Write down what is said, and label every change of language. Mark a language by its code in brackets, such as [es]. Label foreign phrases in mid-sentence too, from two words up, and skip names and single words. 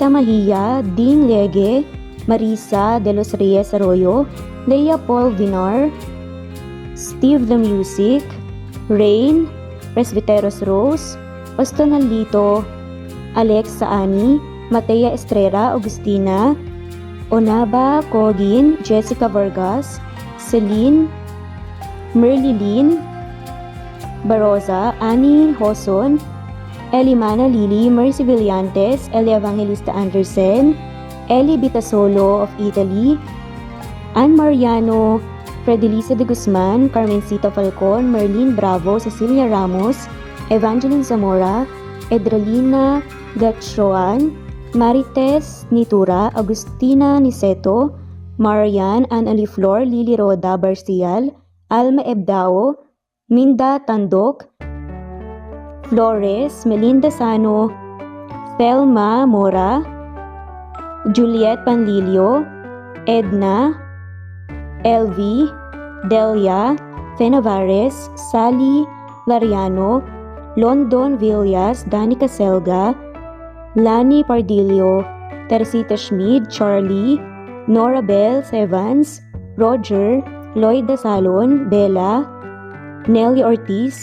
[en] Mahia, Ding Lege, Marisa de los Reyes Arroyo, Leia Paul Vinar, Steve The Music, Rain, Presbiteros Rose, Ostonalito, Alexa Ani, Matea Estrera, Agustina, Onaba Cogin, Jessica Vargas, Celine, Merlilin, Baroza, Annie Hoson, Elimana Lili, Mercy Villantes, Eli Evangelista Anderson, Eli Bitasolo of Italy, Ann Mariano, Fredelisa de Guzman, Carmencita Falcon, Merlin Bravo, Cecilia Ramos, Evangeline Zamora, Edralina Gatchoan, Marites Nitura, Agustina Niceto, Marian, Ann Aliflor, Lily Roda Barcial, Alma Ebdao, Minda Tandok, Flores, Melinda Sano, Thelma Mora, Juliet Panlilio, Edna, Elvi, Delia, Fenavares, Sally Lariano, London Villas, Danica Selga, Lani Pardillo, Teresita Schmid, Charlie, Nora Bell Evans, Roger, Lloyd Dasalon, Bella, Nelly Ortiz,